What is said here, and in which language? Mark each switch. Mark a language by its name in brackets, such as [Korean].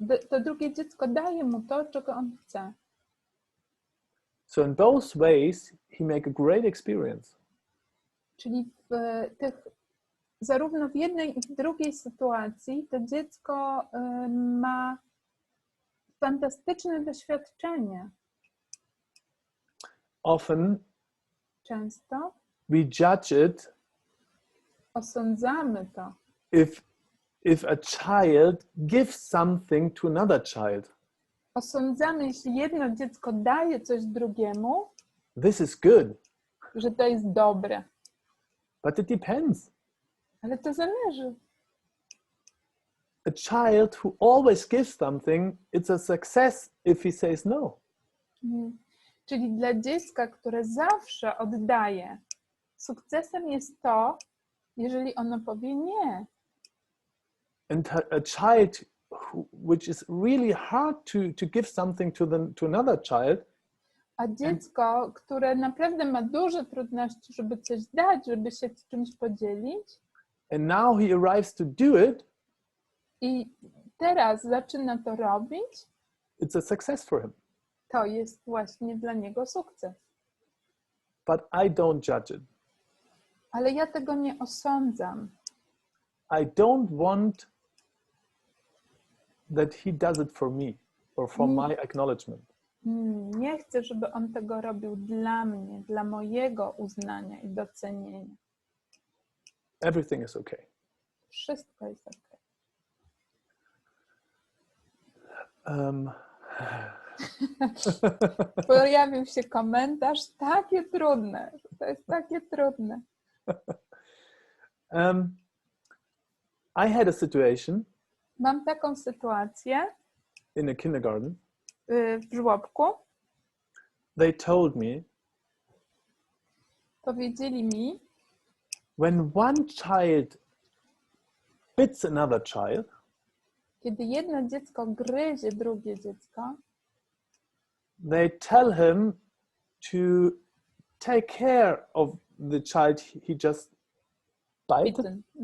[Polish] to drugie dziecko daje mu to, czego on chce. [English] So in both ways, he make a great experience. [Polish] Czyli zarówno w jednej i w drugiej sytuacji to dziecko ma fantastyczne doświadczenie. [English] Often, [Polish] Często [English] we judge it [Polish] osądzamy to, [English] if a child gives something to another child. [Polish] osądzamy, jeśli jedno dziecko daje coś drugiemu, [English] This is good, [Polish] że to jest dobre. [English] but it depends. [Polish] Ale to zależy. [English] A child who always gives something, it's a success if he says no. [Polish] Czyli dla dziecka, które zawsze oddaje, sukcesem jest to, jeżeli ono powie nie. [English] And a child which is really hard to give something to another child, [Polish] A dziecko, które naprawdę ma duże trudności, żeby coś dać, żeby się czymś podzielić, [English] and now he arrives to do it, [Polish] i teraz zaczyna to robić, [English] it's a success for him. [Polish] to jest właśnie dla niego sukces. [English] But I don't judge it. [Polish] Ale ja tego nie osądzam. [English] I don't want that he does it for me or for my acknowledgement. [Polish] Nie chcę, żeby on tego robił dla mnie, dla mojego uznania i docenienia. [English] Everything is okay. [Polish] Wszystko jest ok. Pojawił się komentarz, takie trudne, to jest takie trudne. [English] I had a situation [Polish] Mam taką sytuację [English] in a kindergarten. [Polish] w żłobku. [English] They told me, [Polish] Powiedzieli mi, [English] when one child bits another child, [Polish] kiedy jedno dziecko gryzie drugie dziecko, [English] they tell him to take care of the child he just bitten.